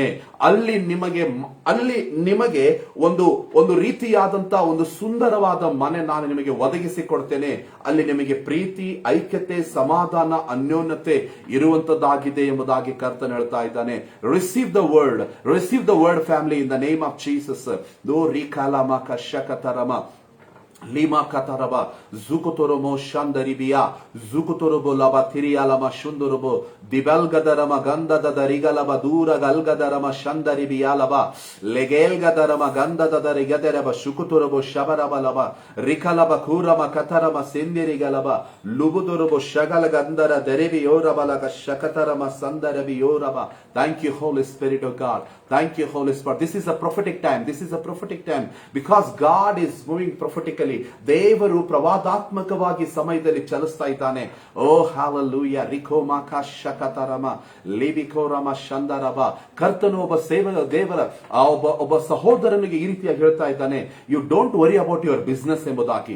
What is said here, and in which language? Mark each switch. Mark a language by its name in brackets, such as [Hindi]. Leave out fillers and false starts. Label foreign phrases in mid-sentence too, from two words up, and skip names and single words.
[Kannada] ಅಲ್ಲಿ ನಿಮಗೆ ಒಂದು ರೀತಿಯಾದಂತ ಒಂದು ಸುಂದರವಾದ ಮನೆ ನಾನು ನಿಮಗೆ ಒದಗಿಸಿಕೊಡ್ತೇನೆ. ಅಲ್ಲಿ ನಿಮಗೆ ಪ್ರೀತಿ, ಐಕ್ಯತೆ, ಸಮಾಧಾನ, ಅನ್ಯೋನ್ಯತೆ ಇರುವಂತದ್ದಾಗಿದೆ ಎಂಬುದಾಗಿ ಕರ್ತನ್ ಹೇಳ್ತಾ ಇದ್ದಾನೆ. [English] Receive the word family in the name of Jesus. ದೋ ರಿಕಾಲಾಮ ಕಶಕತರಮ Lima kataraba zukutoromo shandaribiya zukutorobo laba tirialama shundorobo dibelgadarama ganda dadarigalaba dura galgadarama shandaribiya laba legelgadarama ganda dadarigadaraba shukutorobo shabaraba laba rikalaba kurama katarama sendirigalaba lubudorobo shagalgandara derebiyorabalaga shakatarama sandarabiyoraba. Thank you, Holy Spirit of God. Thank you, Holy Spirit. This is a prophetic time. Because God is moving prophetically. [Kannada] ದೇವರು ಪ್ರವಾದಾತ್ಮಕವಾಗಿ ಸಮಯದಲ್ಲಿ ಚಲಿಸ್ತಾ ಇದ್ದಾನೆ. ಓ ಹಲ್ಲೆಲೂಯಾ. ರಿಕೋಮಾಕ ಶಕತರಮ ಲಿಬಿಕೋರಮ ಶಂದರಬ. ಕರ್ತನು ಒಬ್ಬ ಸಹೋದರನಿಗೆ ಈ ರೀತಿಯಾಗಿ ಹೇಳ್ತಾ ಇದ್ದಾನೆ, [English] You don't worry about your business [Kannada] ಎಂಬುದಾಗಿ.